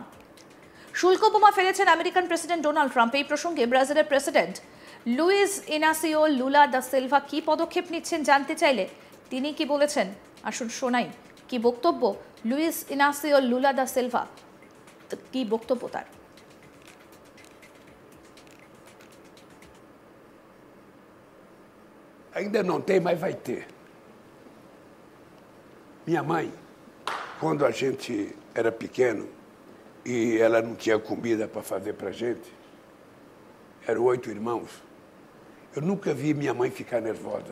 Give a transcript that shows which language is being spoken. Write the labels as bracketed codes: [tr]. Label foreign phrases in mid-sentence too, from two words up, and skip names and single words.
[bn] শুল্ক বোমা ফেলেছেন আমেরিকান প্রেসিডেন্ট ডোনাল্ড ট্রাম্প। এই প্রসঙ্গে ব্রাজিলের প্রেসিডেন্ট লুইস ইনাসিও লুলা দা সিলভা কি পদক্ষেপ নিচ্ছেন জানতে চাইলে তিনি কি বলেছেন, আসুন শোনাই কি বক্তব্য লুইস ইনাসিও লুলা দা সিলভা, কি বক্তব্য তার। [pt] Ainda não tem, mas vai ter. Minha mãe, quando a gente era pequeno e ela não tinha comida para fazer para a gente, eram 8 irmãos, eu nunca vi minha mãe ficar nervosa.